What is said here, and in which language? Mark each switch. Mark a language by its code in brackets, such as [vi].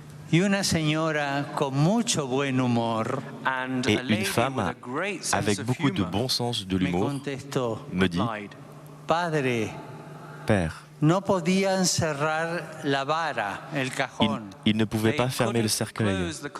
[es] Y una señora con mucho buen humor [fr] et une femme avec beaucoup de bon sens de l'humour me dit: [es] Padre, [fr] Père, [es] no podían cerrar la vara, el cajón. [fr] Il ne pouvait pas fermer le cercueil